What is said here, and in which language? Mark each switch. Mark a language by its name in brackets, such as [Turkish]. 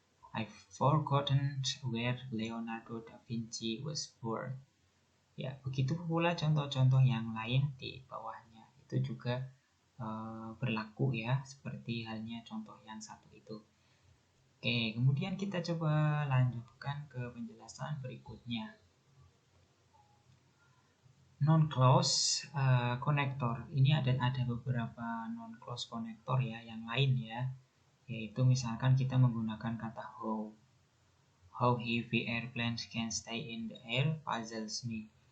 [English] I've forgotten where Leonardo da Vinci was born. [Indonesian] Ya, begitu pula contoh-contoh yang lain di bawahnya. Itu juga berlaku ya, seperti halnya contoh yang satu itu. Oke, kemudian kita coba lanjutkan ke penjelasan berikutnya. Non-clause connector. Ini ada beberapa non-clause connector ya, yang lain ya. Yaitu misalkan kita menggunakan kata how. [English] How heavy airplanes can stay in the air puzzles me.